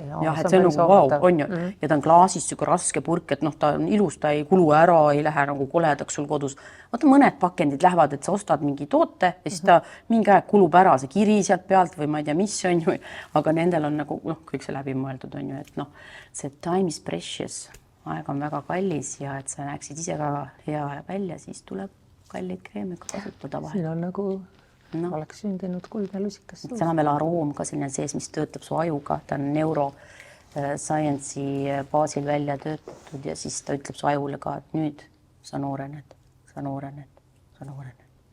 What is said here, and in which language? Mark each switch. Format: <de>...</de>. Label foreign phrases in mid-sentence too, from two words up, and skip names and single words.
<et>jah, et see on nagu wow, on ju. Ja ta on klaasis süga raske purk, et ta on ilus, ta ei kulu ära, ei lähe nagu koledaks sul kodus. Vaata mõned pakendid lähevad, et sa ostad mingi toote ja siis ta mingi aeg kulub ära see kiri sealt pealt või ma ei tea, mis on ju, aga nendel on nagu kõik see läbi mõeldud on ju, et see</et> <en>time is precious.</en> <et>Aeg on väga kallis ja et sa näeksid ise ka hea välja, siis tuleb kalleid kreeme kasutada vahel. Siin on nagu oleks sündinud kuldne lusikas. See on veel aroom ka selline sees, mis töötab su ajuga. Ta on neuroscience'i baasil välja töötatud ja siis ta ütleb su ajule ka, et nüüd sa noorened.</et>